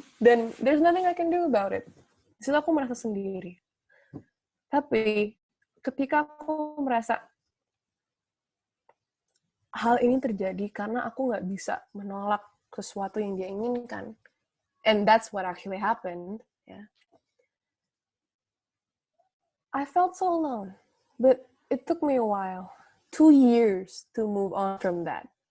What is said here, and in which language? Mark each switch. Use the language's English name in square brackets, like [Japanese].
[English] Dan there's nothing I can do about it. [Indonesian] Di situ aku merasa sendiri. Tapi, ketika aku merasa hal ini terjadi karena aku nggak bisa menolak sesuatu yang dia inginkan, [English] and that's what actually happened, [Indonesian] ya. [English] I felt so alone, but it took me a while, 2 years to move on from that.